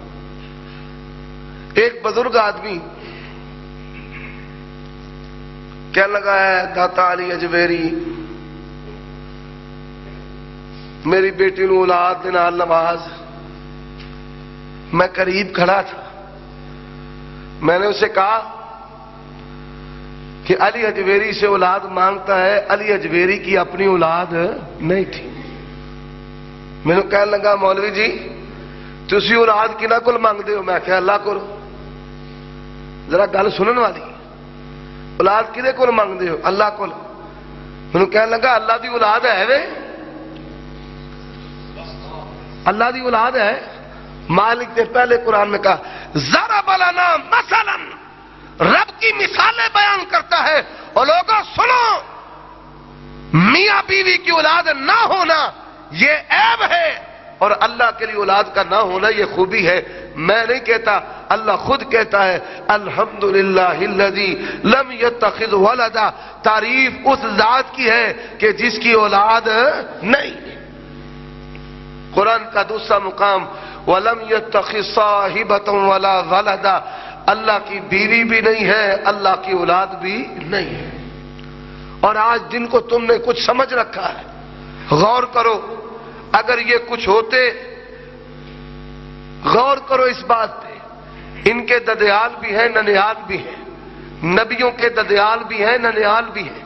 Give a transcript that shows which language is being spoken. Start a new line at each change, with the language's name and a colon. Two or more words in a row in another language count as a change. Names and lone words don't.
Urdu: ایک بزرگ آدمی کہنے لگا ہے،
Punjabi: داتا علی اجمیری میری بیٹی نو اولاد دے نال نواز.
Urdu: میں قریب کھڑا تھا، میں نے اسے کہا کہ علی اجمیری سے اولاد مانگتا ہے، علی اجمیری کی اپنی اولاد نہیں تھی.
Punjabi: میں نے کہنے لگا مولوی جی تسی اولاد کنہ کول مانگدے ہو؟ میں کہا اللہ کول. ذرا گل سنن والی، اولاد کدے کول مانگدے ہو؟ اللہ کول. میں نے کہنے لگا اللہ دی اولاد ہے وے؟ اللہ دی اولاد ہے؟
Urdu: مالک نے پہلے قرآن میں کہا
Arabic: ضرب لنا مثلا،
Urdu: رب کی مثالیں بیان کرتا ہے. اور لوگوں سنو، میاں بیوی کی اولاد نہ ہونا یہ عیب ہے، اور اللہ کے لیے اولاد کا نہ ہونا یہ خوبی ہے. میں نہیں کہتا، اللہ خود کہتا ہے
Arabic: الحمدللہ الذی لم یتخذ ولدا.
Urdu: تعریف اس ذات کی ہے کہ جس کی اولاد نہیں. قرآن کا دوسرا مقام
Arabic: وَلَمْ يَتَّخِذْ صَاحِبَةً وَلَا وَلَدًا.
Urdu: اللہ کی بیوی بھی نہیں ہے، اللہ کی اولاد بھی نہیں ہے. اور آج دن کو تم نے کچھ سمجھ رکھا ہے. غور کرو، اگر یہ کچھ ہوتے، غور کرو اس بات پہ. ان کے ددیال بھی ہیں، ننیال بھی ہیں. نبیوں کے ددیال بھی ہیں، ننیال بھی ہیں.